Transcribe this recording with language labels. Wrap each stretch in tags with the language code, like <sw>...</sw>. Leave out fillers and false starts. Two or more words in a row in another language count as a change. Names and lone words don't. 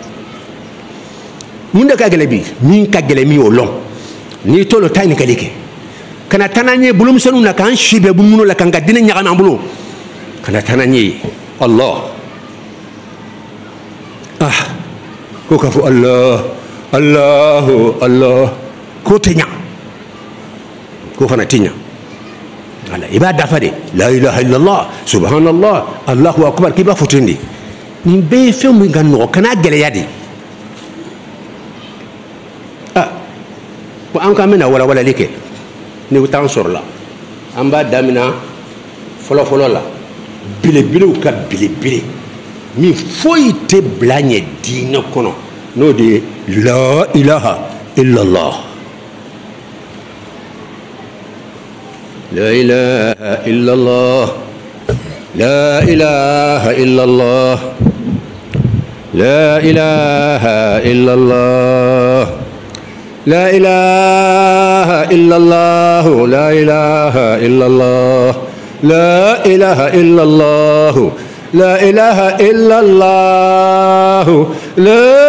<bm>mun de ka gɛlɛn bi min ka gɛlɛn min y'o lɔn n'i t'o lɔn taa ɲininkali kɛ kana taa n'an ye bolomisɛnninw na k'an si bɛɛ munumunu la k'an ka diinɛ ɲagami an bolo kana taa n'an ye Allah ko k'a fɔ Allah k'o tɛ ɲa k'o fana tɛ ɲa i b'a dafa de</bm> <ar>لا إله إلا الله سبحان الله الله أكبر</ar> <bm>k'i b'a fɔ ten de nin bɛɛ ye fɛn min ka nɔgɔ kana gɛlɛya de ko an k'an bɛna walawalali kɛ ni t'an sɔrɔ la an b'a daminɛ fɔlɔ-fɔlɔ la belebelew ka belebele min foyi tɛ bila ɲɛ diinɛ kɔnɔ n'o de ye</bm> <ar>لا إله إلا الله لا إله إلا الله لا إله إلا الله لا إله إلا الله لا إله إلا الله لا إله إلا الله لا إله إلا الله لا إله إلا الله لا</ar>